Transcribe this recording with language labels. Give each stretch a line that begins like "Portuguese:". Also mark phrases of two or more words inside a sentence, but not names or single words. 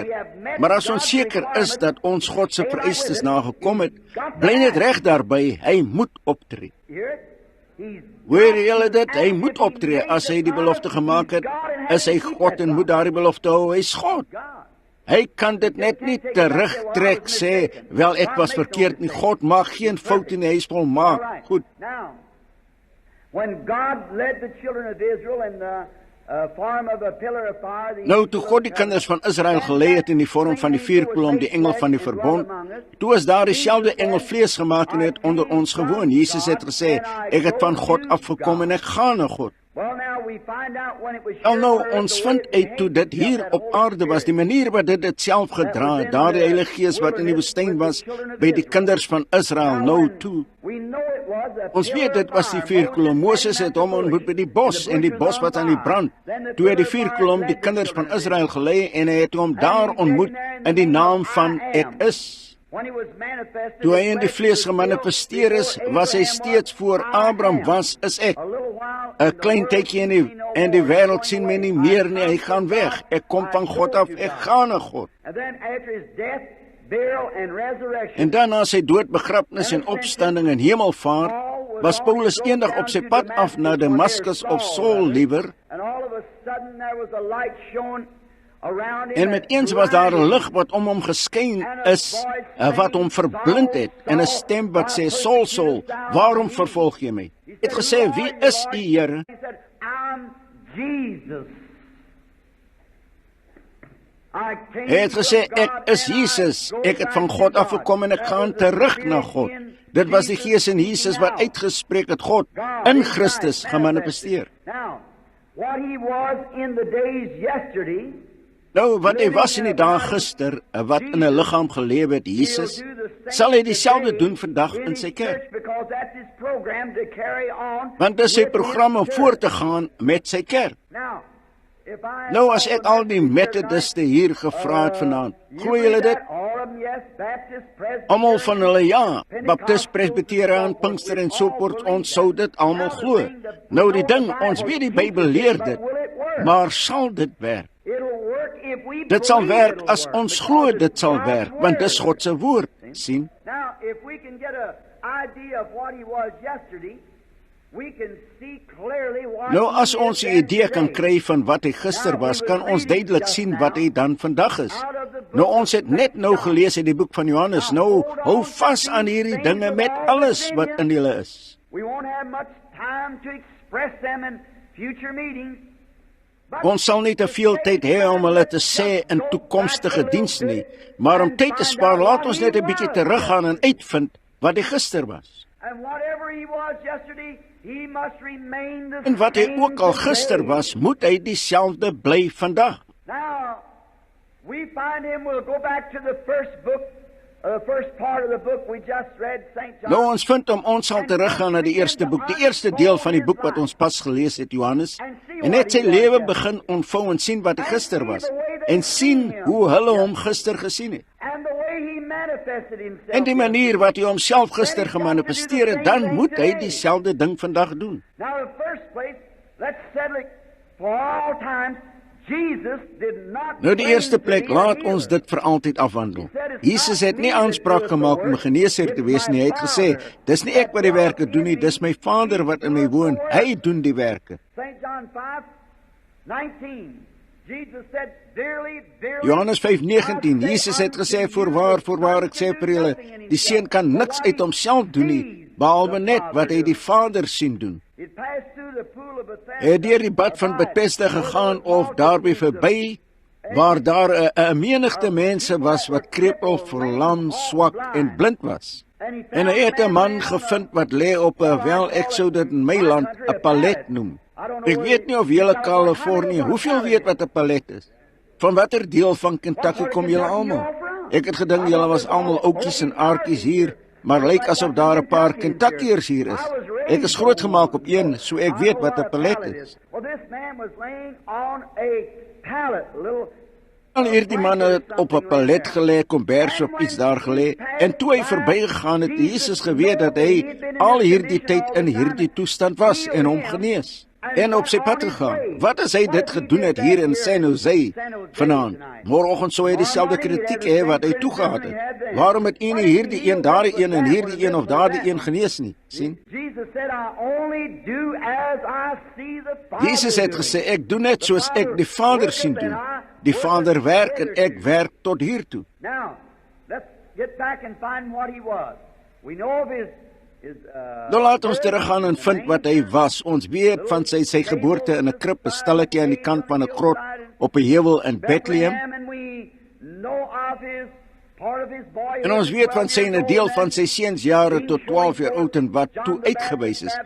Afrikaans: Maar as ons seker is dat ons God se vereistes nagekom het, bly net reg daarby, hy moet optree. Hoor julle dit? Hy moet optree. As hy die belofte gemaak het, is hy God en moet daardie belofte hou. Hy's God. Hy kan dit net nie terugtrek sê, wel ek was verkeerd nie, God maak geen fout in die huis volmaak. Goed.
English: Now, when God led the children of Israel in the form of a pillar of fire,
Afrikaans: Nou toe God die kinders van Israel gelei het in die vorm van die vuurkolom, die engel van die verbond, toe is daar dieselfde engel vlees gemaak en het onder ons gewoon. Jesus het gesê, ek het van God afgekom en ek gaan na God.
English: well, now we find out when it was
Afrikaans: Al nou,
English: here,
Afrikaans: ons vind uit toe dit hier op aarde was, die manier wat dit self gedra het, daar die Heilige Gees wat in die woestyn was, by die kinders van Israel, nou toe.
English: we know it was a
Afrikaans: Ons weet dit was die vuurkolom. Moses het hom ontmoet by die bos, en die bos wat aan die brand. Toe het die vuurkolom die kinders van Israel gelei, en hy het hom daar ontmoet in die naam van Ek Is.
English: when he was manifested,
Afrikaans: Toe hy in die vlees gemanifesteer is, was hy steeds voor Abraham was, is ek.
English: a little while,
Afrikaans: 'n Klein tydjie en die wêreld sien my nie meer nie, hy gaan weg. Ek kom van God af, ek gaan na God.
English: and then after his death, burial and resurrection,
Afrikaans: En dan na sy dood, begrafnis en opstanding en hemelvaart, was Paulus eendag op sy pad af na Damaskus of Saul liewer,
English: and all of a sudden there was a light shone around him,
Afrikaans: en met eens was daar 'n lig wat om hom geskyn is, wat hom verblind het, en 'n stem wat sê, Saul, Saul, waarom vervolg jy my? Hy het gesê, wie is u, Here?
English: He said, I'm Jesus. I came
Afrikaans: Hy het gesê,
English: from
Afrikaans: ek
English: God
Afrikaans: is
English: and I
Afrikaans: Jesus,
English: go
Afrikaans: ek het
English: back
Afrikaans: van
English: to God
Afrikaans: God. afgekom en ek
English: That
Afrikaans: gaan
English: was the
Afrikaans: terug na
English: Spirit
Afrikaans: God.
English: in
Afrikaans: Dit was die
English: Jesus
Afrikaans: Gees in Jesus wat
English: now.
Afrikaans: uitgespreek het, God
English: God in
Afrikaans: in Christus
English: Christ
Afrikaans: gemanifesteer.
English: Now, what he was in the days yesterday,
Afrikaans: Nou, wat hy was in die dae gister, wat in 'n liggaam geleef het, Jesus, sal hy dieselfde doen vandag in sy kerk.
English: because that's his program to carry on.
Afrikaans: Want dit is sy
English: with
Afrikaans: program om
English: his
Afrikaans: voort te
English: church.
Afrikaans: gaan met sy kerk.
English: Now, if I
Afrikaans: Nou, as ek al die metodiste hier gevra het vanaand, glo julle dit? Almal van hulle ja, Baptist, Presbyteriaan, Pinkster en so voort, ons sou dit almal glo. Nou die ding, ons weet die Bybel leer dit, maar sal dit werk? Dit sal werk as ons glo dit sal werk, want dis God se woord, sien?
English: Now, if we can get an idea of what he was yesterday, we can see clearly what
Afrikaans: Nou as
English: he
Afrikaans: ons
English: is
Afrikaans: 'n idee kan
English: today.
Afrikaans: kry van wat hy gister was, kan ons duidelik sien wat hy dan vandag is. Nou ons het net nou gelees in die boek van Johannes, nou hou vas aan hierdie dinge met alles wat in julle is.
English: We won't have much time to express them in future meetings. But
Afrikaans: Ons sal nie te veel tyd hê om hulle te sê in toekomstige diens nie, maar om tyd te spaar, laat ons net 'n bietjie teruggaan en uitvind wat hy gister was.
English: And whatever he was yesterday, he must remain the
Afrikaans: En wat hy
English: same
Afrikaans: ook al gister
English: today.
Afrikaans: was, moet hy dieselfde bly vandag.
English: Now, we find him, we'll go back to the first book, the first part of the book we just read, St. John.
Afrikaans: Nou ons vind ons sal teruggaan na die eerste boek, die eerste deel van die boek wat ons pas gelees het, Johannes, en net sy lewe begin ontvou en sien wat hy gister was, en sien hoe hulle hom gister gesien het.
English: And the way he manifested himself.
Afrikaans: En die manier wat hy homself gister gemanifesteer het, dan moet hy dieselfde ding vandag doen.
English: Now, in the first place, let's settle it for all times. Jesus did not
Afrikaans: Nou die eerste plek,
English: claim to be a
Afrikaans: laat ons
English: healer.
Afrikaans: dit vir altyd afwandel. Jesus het nie aanspraak gemaak om 'n geneesheer te wees nie. Hy het gesê, dis nie ek wat die werke doen nie, dis my Vader wat in my woon. Hy doen die werke.
English: St. John 5:19. Jesus said, "Dearly, dearly."
Afrikaans: Johannes 5:19, Jesus het gesê, voorwaar ek sê vir julle, die seun kan niks uit homself doen nie, behalwe net wat hy die Vader sien doen. It passed through the pool of Bethesda. Hy het deur die bad van Bethesda gegaan of daarby verby, waar daar 'n menigte mense was wat krepeel, verlam, swak en blind was. En hy het 'n man gevind wat lê op 'n, wel ek sou dit in my land 'n palet noem. Ek weet nie of julle Kalifornië, hoeveel weet wat 'n palet is? Van watter deel van Kentucky kom julle almal? Ek het gedink julle was almal oudjies en aartjies hier, maar lyk asof daar 'n paar Kentuckiërs hier is. Ek is grootgemaak op een, so ek weet wat 'n palet is.
English: Well, this man was laying on a pallet, little.
Afrikaans: Al hierdie man het op 'n palet gelê, kombers of iets daar gelê, en toe hy verbygegaan het, Jesus geweet dat hy al hierdie tyd in hierdie toestand was en hom genees. En op sy pad gegaan. Wat as hy dit gedoen het hier in San Jose vanaand? Môreoggend sou hy dieselfde kritiek hê wat hy toegehad het. Waarom het u nie hierdie een, daardie een en hierdie een of daardie een genees nie? sien?
English: Jesus said, "I only do as I see the Father
Afrikaans: Jesus het
English: doing."
Afrikaans: gesê, ek doen net soos ek die Vader sien doen. Die Vader werk en ek werk tot hiertoe.
English: Now, let's get back and find what he was. We know of his
Afrikaans: Nou laat ons teruggaan en vind wat hy was. Ons weet van sy geboorte in 'n krib, 'n stalletjie aan die kant van 'n grot op 'n heuwel in Bethlehem. En ons weet van sy 'n deel van sy seunsjare tot 12 jaar oud en wat toe uitgewys is.